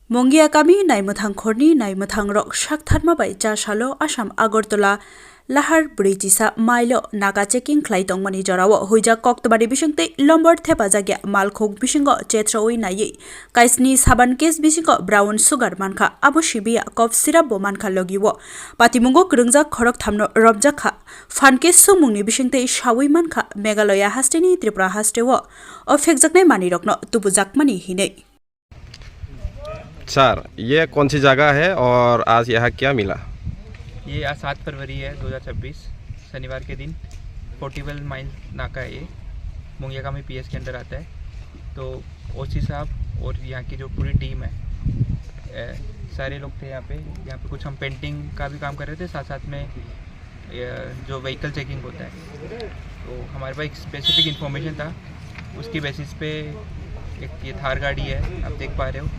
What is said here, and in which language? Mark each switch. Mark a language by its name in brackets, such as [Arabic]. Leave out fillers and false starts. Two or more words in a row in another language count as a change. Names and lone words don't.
[Kok Borok] Mongia kami naimuthang khorni naimuthang rok shaktharma bai chashalo Assam Agartala Lahar Bridgesa Mailo Naga checking khlai tongmani jorao huija koktobari bisingte lombor thepa jagya malkhok bisingo chetroi nai kaisni saban case bisingo [English] brown sugar [Kok Borok] mankha abo sibia [English] cough syrup [Kok Borok] bo mankha logiwo patimungo krungja khorok thamno robjakha fanke sumungni bisingte shawi mankha Meghalaya hasteni Tripura hastewo ofekjaknai mani rokno tubujakmani hinei [Hindi] सर ये कौन सी जगह है और आज यहाँ क्या मिला? ये आज 7 फरवरी है 2026 शनिवार के दिन 41 माइल नाका है। ये मुंगिया में पीएस के अंदर आता है। तो ओसी साहब और यहाँ की जो पूरी टीम है सारे लोग थे यहाँ पे कुछ हम पेंटिंग का भी काम कर रहे थे, साथ साथ में जो [English] vehicle checking [Hindi] होता है तो हमारे पास एक [English] specific information [Hindi] था, उसकी बेसिस पे एक ये थार गाड़ी है, आप देख पा रहे हो।